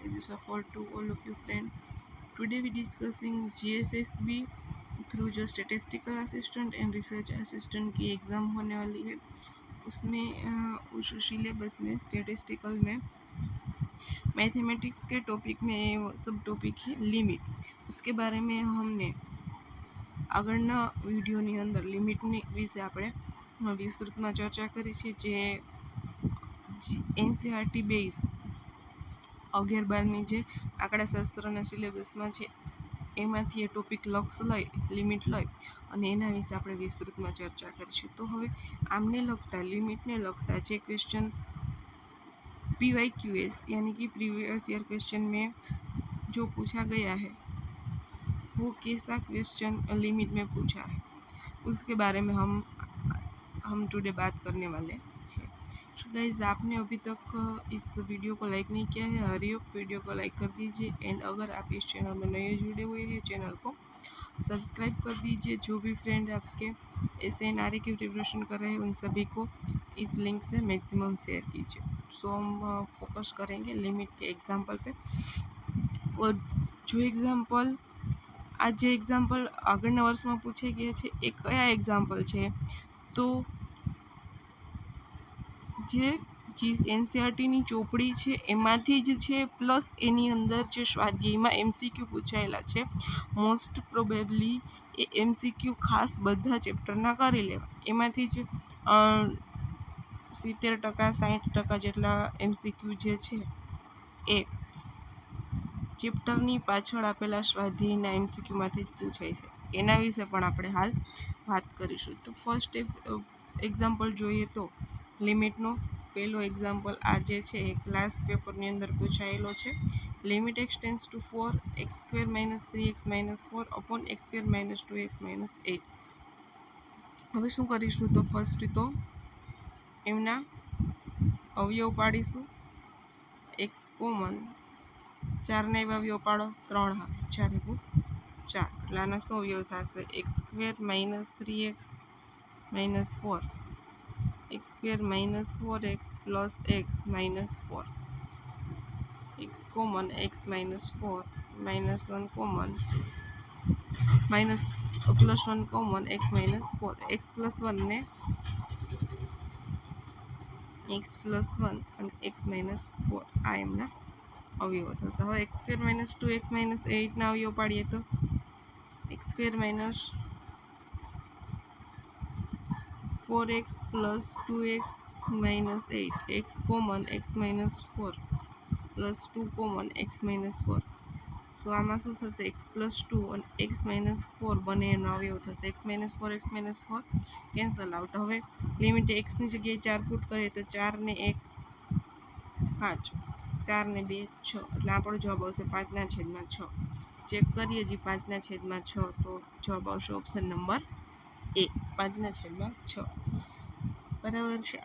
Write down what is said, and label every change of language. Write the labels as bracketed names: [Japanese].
[English] As you support to all of you friends. Today we discussing GSSB through [Hindi] जो statistical assistant and research assistant की exam होने वाली है उसमें उस सिलेबस में स्टेटिस्टिकल में मैथमेटिक्स के टॉपिक में सब टॉपिक है लिमिट। उसके बारे में हमने [Gujarati] આગળના વિડીયોની અંદર લિમિટની વિશે આપણે વિસ્તૃતમાં ચર્ચા કરી છે જે એનસીઆરટી બેઝ 11-12ની જે આંકડાશાસ્ત્રના સિલેબસમાં છે એમાંથી એ ટોપિક લક્ષ લઈ લિમિટ લઈ અને એના વિશે આપણે વિસ્તૃતમાં ચર્ચા કરીશું। તો હવે આમને લગતા લિમિટને લગતા જે ક્વેશ્ચન [Hindi] PYQS यानी कि प्रीवियस ईयर क्वेश्चन में जो पूछा गया है वो कैसा क्वेश्चन लिमिट में पूछा है उसके बारे में हम टुडे बात करने वाले हैं। सो गाइस, आपने अभी तक इस वीडियो को लाइक नहीं किया है, हरी अप वीडियो को लाइक कर दीजिए। एंड अगर आप इस चैनल में नए जुड़े हुए हैं चैनल को सब्सक्राइब कर दीजिए। जो भी फ्रेंड आपके SNRE की प्रिपरेशन कर रहे हैं उन सभी को इस लिंक से मैक्सिमम शेयर कीजिए। सो हम फोकस करेंगे लिमिट के एग्जाम्पल पे। और जो एग्जाम्पल आज [Gujarati] જે એક્ઝામ્પલ આગળના વર્ષમાં પૂછાઈ ગયા છે એ કયા એક્ઝામ્પલ છે તો જે એનસીઆરટીની ચોપડી છે એમાંથી જ છે પ્લસ એની અંદર જે સ્વાધ્યાયમાં MCQ પૂછાયેલા છે મોસ્ટ પ્રોબેબલી એ MCQ ખાસ બધા ચેપ્ટરના કરી લેવા એમાંથી જ 70% 60% જેટલા MCQ જે છે એ ચેપ્ટરની પાછળ આપેલા સ્વાધ્યાયના MCQમાંથી જ પૂછાય છે એના વિશે પણ આપણે હાલ વાત કરીશું। તો ફર્સ્ટ એક્ઝામ્પલ જોઈએ તો લિમિટનો પહેલો એક્ઝામ્પલ આ જે છે એ ક્લાસ પેપરની અંદર પૂછાયેલો છે। Limit x tense two 4 x² - 3x - 4 upon x² - 2x - 8। હવે શું કરીશું તો ફર્સ્ટ તો એમના અવયવ પાડીશું। x કોમન 4 ને અવયવ પાડો 3 આવે 4 × 4 એટલે આનો શું અવયવ થશે x² - 3x - 4 x² - 4x plus x minus 4 x common x minus 4 minus 1 common minus plus 1 common x minus 4 x plus 1 ને x plus 1 અને x minus 4 આ એમના અવયવો થશે। હવે x² - 2x - 8 ના અવયવ પાડીએ તો x² - 4x plus 2x minus 8 x common x minus 4 plus 2 common x minus 4 તો આમાં શું થશે x plus 2 અને x minus 4 બંને એનો અવયવ થશે x minus 4 x minus 4 cancel out. હવે લિમિટ xની જગ્યાએ 4 પુટ કરીએ તો 4 ને 1 5 4 ને 2 6 એટલે આપણો જવાબ આવશે 5/6। ચેક કરીએ જી 5/6 તો જવાબ આવશે ઓપ્શન નંબર A 5/6 બરાબર છે।